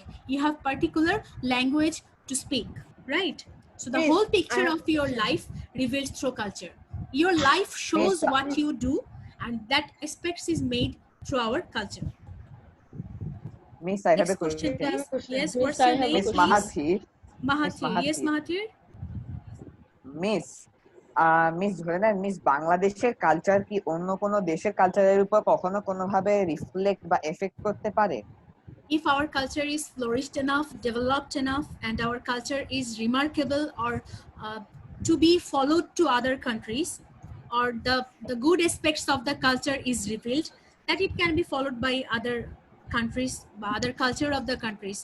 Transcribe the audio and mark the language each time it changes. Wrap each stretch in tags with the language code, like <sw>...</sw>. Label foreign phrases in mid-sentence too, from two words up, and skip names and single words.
<en>You have particular language to speak, right? So the Miss, whole I picture have of your life reveals through culture. Your life shows Miss, what you do, and that aspects is made through our culture. Miss, I have a Next question, question. please. Yes, Miss, what's I your have a name, Miss question. please? Mahathir. Miss Mahathir. Yes, Mahathir. Mahathir.</en> <bn>মিস মিস ধরে নেন মিস বাংলাদেশের কালচার কি অন্য কোনো দেশের কালচারের উপর কখনো কোনোভাবে রিফ্লেক্ট বা এফেক্ট করতে পারে?</bn> <en>If our culture is flourished enough, developed enough, and our culture is remarkable, or to be followed to other countries, or the good aspects of the culture is revealed, that it can be followed by other countries, by other culture of the countries.</en>